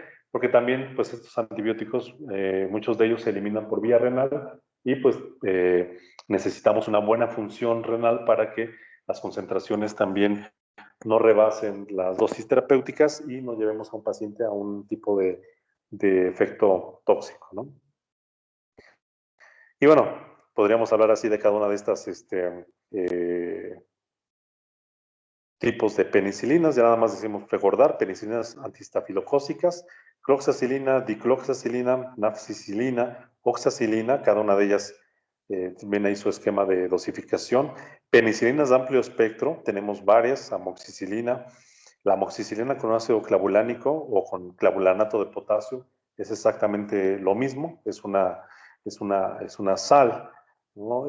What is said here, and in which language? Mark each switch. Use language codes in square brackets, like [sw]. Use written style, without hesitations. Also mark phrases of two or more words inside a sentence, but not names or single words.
[es] Porque también, pues estos antibióticos, muchos de ellos se eliminan por vía renal y pues necesitamos una buena función renal para que las concentraciones también no rebasen las dosis terapéuticas y no llevemos a un paciente a un tipo de efecto tóxico, ¿no? Y bueno, podríamos hablar así de cada una de estas tipos de penicilinas. Ya nada más decimos recordar: penicilinas antistafilocócicas, cloxacilina, dicloxacilina, nafcicilina, oxacilina, cada una de ellas tiene ahí su esquema de dosificación. Penicilinas de amplio espectro, tenemos varias: amoxicilina. La amoxicilina con ácido clavulánico o con clavulanato de potasio es exactamente lo mismo, es una sal, ¿no?